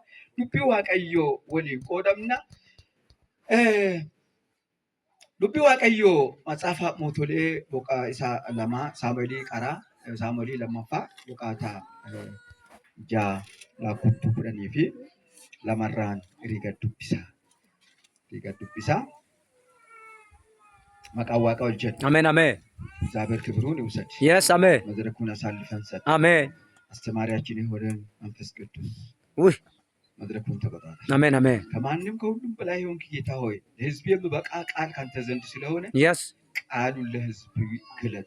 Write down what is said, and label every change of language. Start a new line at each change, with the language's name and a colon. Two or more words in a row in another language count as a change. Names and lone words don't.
Oromo: Dubbii waaqayyoo waliin qoodamna. Dubbii waaqayyoo Matsaafa Mootolee boqaa isaa 2 Saamu'eelii qaraa Saamu'eelii 2ffaa boqaataa 6 lakkooftuu 10 fi 2rraan riga dubbisaa. Maqaan waaqa ol jedhu. Ameen ameen.
Amharic: እግዚአብሔር ክብሩን ይውሰድ። Yes አሜን። መድረኩን አሳልፈን ሰጥ። አሜን። አስተማሪያችን የሆነን መንፈስ ቅዱስ ውይ መድረኩን ተቆጣጣ። አሜን አሜን። ከማንም ከሁሉም በላይ የሆንክ ጌታ ሆይ ለሕዝብ የሚበቃ ቃል ካንተ ዘንድ ስለሆነ Yes ቃሉን ለሕዝብ ግለጥ።